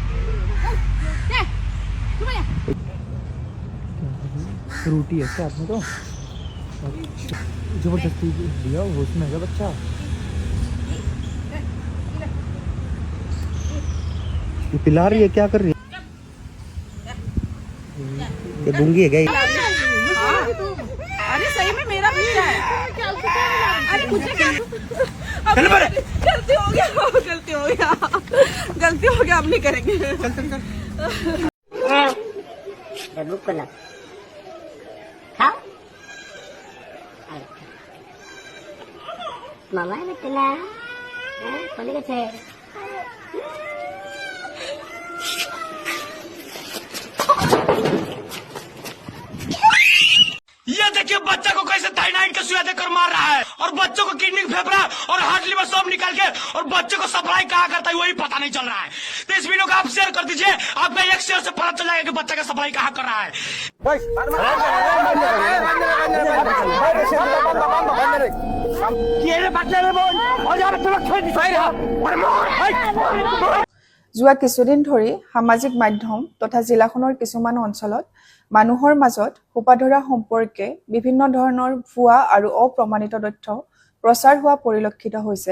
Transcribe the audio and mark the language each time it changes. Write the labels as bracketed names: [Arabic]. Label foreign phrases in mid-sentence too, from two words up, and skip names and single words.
[Hindi] फ्रूटी है क्या आपने तो जबरदस्ती दिया होश में है बच्चा ये पिला रही है क्या कर रही है ये गूंगी है गई अरे सही में मेरा बच्चा है अरे मुझे क्या गलती हो गया अब नहीं करेंगे [Malay] Mama betul lah. Boleh ke saya? [Hindi] ये देखिए बच्चा को कैसे थाइनाइड का सुइया देकर मार रहा है और बच्चों को किडनी फेफड़ा और हार्ट लिवर सब निकाल के और बच्चे को सप्लाई कहाँ करता है वही पता नहीं चल रहा है। तो इस वीडियो को आप शेयर कर दीजिए, आपका एक शेयर से पता चल जाएगा कि बच्चा का सप्लाई कहाँ कर रहा है। [Assamese] যোৱা কিছুদিন ধৰি সামাজিক মাধ্যম তথা জিলাখনৰ কিছুমান অঞ্চলত মানুহৰ মাজত সোপাধৰা সম্পৰ্কে বিভিন্ন ধৰণৰ ভুৱা আৰু অপ্ৰমাণিত তথ্য প্ৰচাৰ হোৱা পৰিলক্ষিত হৈছে।